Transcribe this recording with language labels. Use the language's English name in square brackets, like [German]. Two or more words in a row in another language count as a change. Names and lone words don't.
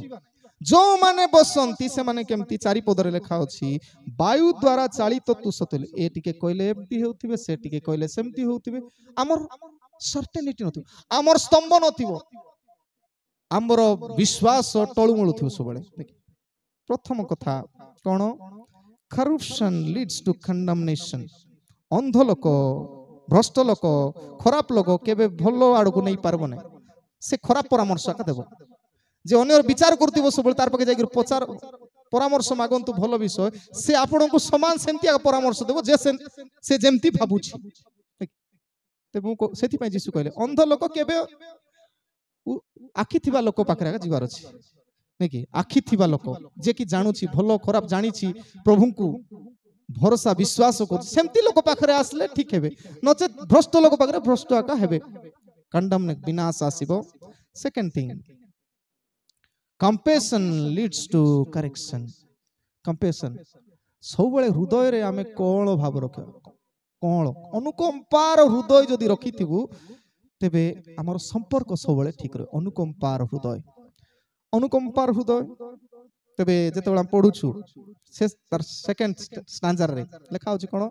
[Odia] ଯୋଉମାନେ ବସନ୍ତି ସେମାନେ କେମିତି? 4 ପଦରେ ଲେଖା ଅଛି, ବାୟୁ ଦ୍ୱାରା ଚାଳିତ ତୁଷ ତୁଲେ। ଏ ଟିକେ କହିଲେ ଏମିତି ହେଉଥିବେ, ସେ ଟିକେ କହିଲେ ସେମିତି ହେଉଥିବେ। ଆମର ସର୍ଟେନିଟି ନଥିବ, ଆମର ସ୍ତମ୍ଭ ନଥିବ, ଆମର ବିଶ୍ୱାସ ଟଳୁମଳୁ ଥିବ ସବୁବେଳେ। ପ୍ରଥମ କଥା କଣ? [English] corruption leads to condemnation। [Odia] ଅନ୍ଧ ଲୋକ, ଭ୍ରଷ୍ଟ ଲୋକ, ଖରାପ ଲୋକ କେବେ ଭଲ ଆଡକୁ ନେଇ ପାରିବ ନାହିଁ। ସେ ଖରାପ ପରାମର୍ଶ ଆକା ଦେବ। ଯେ ଅନ୍ୟର ବିଚାର କରୁଥିବ ସବୁବେଳେ ତାର ପାଖେ ଯାଇକି ପରାମର୍ଶ ମାଗନ୍ତୁ ଭଲ ବିଷୟ, ସେ ଆପଣଙ୍କୁ ସମାନ ସେମିତି ପରାମର୍ଶ ଦେବ ଯେ ସେ ଯେମିତି ଭାବୁଛି। ସେଥିପାଇଁ ଯୀଶୁ କହିଲେ ଅନ୍ଧ ଲୋକ କେବେ ଆଖି ଥିବା ଲୋକ ପାଖରେ ଯିବାର ଅଛି ନାଇଁ କି? ଆଖି ଥିବା ଲୋକ ଯେ କି ଜାଣୁଛି ଭଲ ଖରାପ ଜାଣିଛି, ପ୍ରଭୁଙ୍କୁ ଭରସା ବିଶ୍ୱାସ କରୁଛି, ସେମିତି ଲୋକ ପାଖରେ ଆସିଲେ ଠିକ ହେବେ। ନଚେତ ଭ୍ରଷ୍ଟ ଲୋକ ପାଖରେ ଭ୍ରଷ୍ଟ ଆକା ହେବେ, କଣ୍ଡେମନେସ ବିନାଶ ଆସିବ। [English] second thing, compassion leads to correction। [Odia] compassion ସବୁବେଳେ ହୃଦୟରେ ଆମେ କଅଁଳ ଭାବ ରଖିବା। କଅଁଳ ଅନୁକମ୍ପାର ହୃଦୟ ଯଦି ରଖିଥିବୁ ତେବେ ଆମର ସମ୍ପର୍କ ସବୁବେଳେ ଠିକ ରହେ। ଅନୁକମ୍ପାର ହୃଦୟ, ଅନୁକମ୍ପାର ହୃଦୟ। ତେବେ ଯେତେବେଳେ ଆମେ ପଢୁଛୁ ସେ ତାର [English] second stanzaରେ [Odia] ଲେଖା ହଉଛି କଣ?